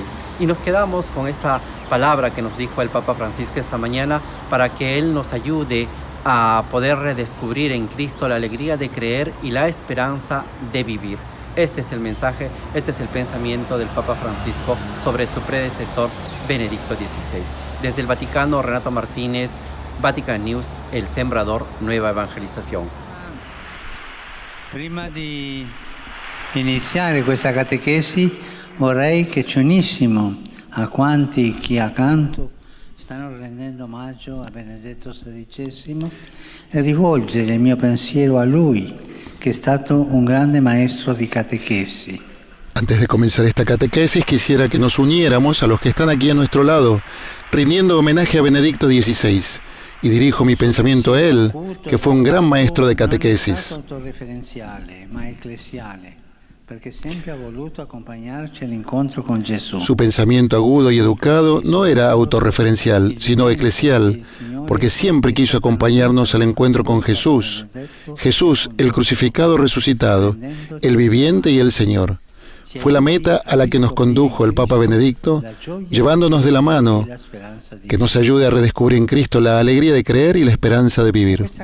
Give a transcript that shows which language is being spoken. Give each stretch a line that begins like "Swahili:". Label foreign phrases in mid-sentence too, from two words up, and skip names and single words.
Spanish: Y nos quedamos con esta palabra que nos dijo el Papa Francisco esta mañana para que Él nos ayude a poder redescubrir en Cristo la alegría de creer y la esperanza de vivir. Este es el mensaje, este es el pensamiento del Papa Francisco sobre su predecesor Benedicto XVI. Desde el Vaticano, Renato Martínez, Vatican News, El Sembrador Nueva Evangelización.
Italian: Prima di iniziare questa catechesi vorrei che ci unissimo a quanti qui accanto stanno rendendo omaggio a Benedetto XVI e rivolgere il mio pensiero a lui, che è stato un grande maestro di catechesi.
Spanish: Antes de comenzar esta catequesis, quisiera que nos uniéramos a los que están aquí a nuestro lado, rindiendo homenaje a Benedicto XVI. Y dirijo mi pensamiento a él, que fue un gran maestro de catequesis.
Italian: Autorreferenziale, ma eclesiale, perché sempre ha voluto accompagnarci all'incontro con Gesù.
Spanish: Su pensamiento agudo y educado no era autorreferencial, sino eclesial, porque siempre quiso acompañarnos al encuentro con Jesús. Jesús, el crucificado resucitado, el viviente y el Señor. Fue la meta a la que nos condujo el Papa Benedicto, llevándonos de la mano, que nos ayude a redescubrir en Cristo la alegría de creer y la esperanza de vivir.